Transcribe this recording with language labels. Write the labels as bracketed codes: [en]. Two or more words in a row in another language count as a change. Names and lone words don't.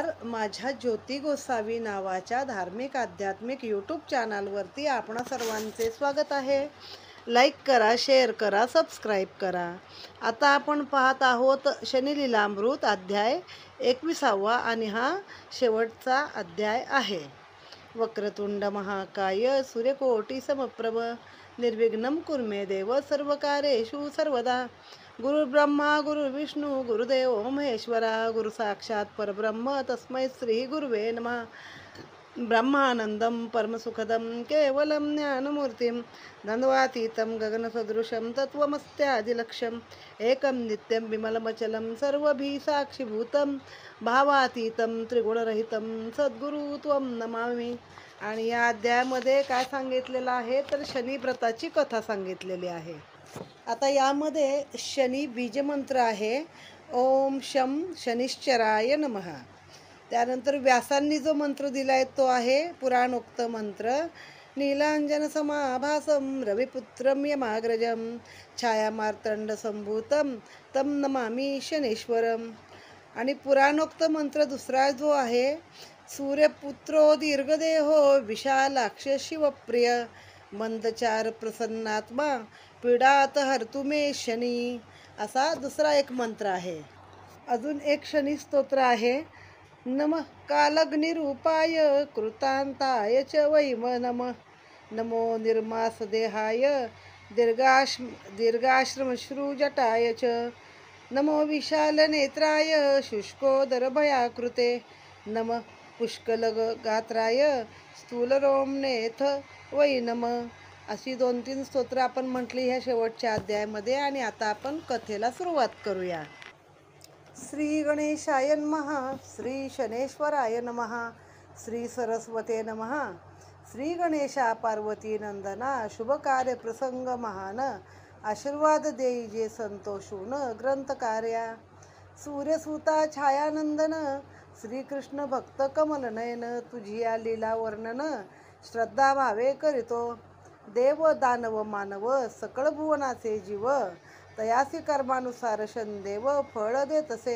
[mr] माझ्या ज्योती गोसावी नावाच्या धार्मिक आध्यात्मिक यूट्यूब चॅनलवरती आपणा सर्वांचे स्वागत आहे. लाईक करा, शेअर करा, सबस्क्राईब करा. आता आपण पाहत आहोत शनिलीलामृत अध्याय 21वा आणि हा शेवटचा अध्याय आहे. [sa] वक्रतुंड महाकाय सूर्यकोटी समप्रभ निर्विघ्नं कुर्मे देव सर्वकार्येषु सर्वदा. गुरुर्ब्रह्मा गुरुर्विष्णू गुरुदेव महेश्वरा गुरु साक्षात परब्रह्म तस्मै श्री गुरुवे नमः. ब्रह्मानंदं परमसुखदं केवलं ज्ञानमूर्तिं द्वन्द्वातीतं गगनसदृशं तत्त्वमस्यादिलक्ष्यम् एकं नित्यं विमलमचलं सर्वभिः साक्षीभूतं भावातीतं त्रिगुणरहितं सद्गुरु त्वं नमामि. [mr] आणि या अध्यायामध्ये काय सांगितलेलं आहे तर शनिव्रताची कथा सांगितलेली आहे. आता यामध्ये शनी बीजमंत्र आहे, [sa] ओम शम शनिश्चराय नमः. [mr] त्यानंतर व्यासांनी जो मंत्र दिलाय तो आहे पुराणोक्त मंत्र, [sa] नीलांजन समाभासम रविपुत्रम यमाग्रजम छायामार्तंड संभूतम तम नमामि शनेश्वरम. [mr] आणि पुराणोक्त मंत्र दुसरा जो आहे, [sa] सूर्यपुत्रो दीर्घदेहो विशालाक्ष शिवप्रिय मंदचार प्रसन्नात्मा पीडात हरतु मे शनी, [mr] असा दुसरा एक मंत्र आहे. अजून एक शनी स्तोत्र आहे, [sa] नमः कालग्निरूपाय कृतांताय च वैम नमः. नमो निर्मास देहाय दीर्घाश्रमश्रुजटाय च. नमो विशाल नेत्राय शुष्कोदरभयाकृते. नमः पुष्कलगात्राय स्थूलरोमनेथ वै नमः. [mr] अशी 2-3 स्तोत्र आपण म्हटली ह्या शेवटच्या अध्यायामध्ये. आणि आता आपण कथेला सुरुवात करूया. [sa] श्री गणेशाय नमः, श्री शनेश्वराय नमः, श्री सरस्वते नमः. [mr] श्री गणेशा पार्वती नंदना शुभकार्य प्रसंग महान आशीर्वाद देई जे संतोषून ग्रंथकार्या. सूर्यसुता छायानंदन श्रीकृष्ण भक्त कमलनयन तुझिया लीला वर्णन श्रद्धा भावे करीतो. देव दानव मानव सकळ भुवनाचे जीव तयासी कर्मानुसार शनदेव फळ देतसे.